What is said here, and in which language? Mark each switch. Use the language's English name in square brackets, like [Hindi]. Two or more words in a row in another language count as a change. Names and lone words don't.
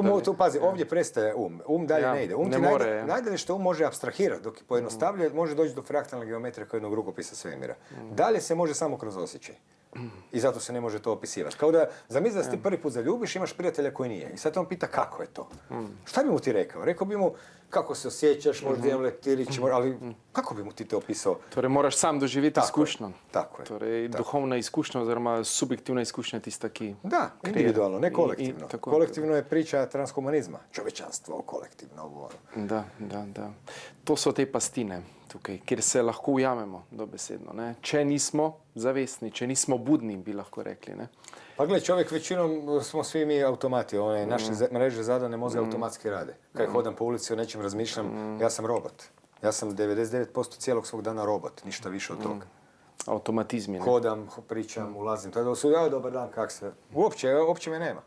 [Croatian] Tu pazi, ovdje prestaje um dalje ne ide. Najdalje što može apstrahirati, dok pojednostavljuje, može doći do fraktalne geometrije kao jednog rukopisa svemira. Dalje se može samo kroz osjećaj. I zato se ne može to opisivati. Kao da zamisli da se ti prvi put zaljubiš, imaš prijatelja koji nije. I sad on pita kako je to. Šta bi mu ti rekao? Rekao bi mu kako se osjećaš, možda imam leptirić, ali kako bi mu ti to opisao? [Slovenian] Torej moraš sam doživeti izkušnjo. [Croatian] Tako je. [Slovenian] Torej duhovna izkušnja oziroma subjektivna izkušnja tista, ki... [Croatian] Da, individualno, ne kolektivno. Kolektivno je priča transhumanizma. Čovečanstvo, kolektivno. Da. [Slovenian] To so te pastine tukaj, kjer se lahko ujamemo dobesedno. Ne? Če nismo zavestni, če nismo budni, bi lahko rekli. Ne? [Croatian] Pa gledaj, čovjek većinom smo svi mi automati. Naše mreže zadane mozga automatski rade. Kad hodam po ulici o nečem razmišljam, ja sam robot. Ja sam 99% cijelog svog dana robot, ništa više od toga. Automatizmi. Ne? Hodam, pričam, ulazim. Tada su dobar dan, kak se... Uopće me nema.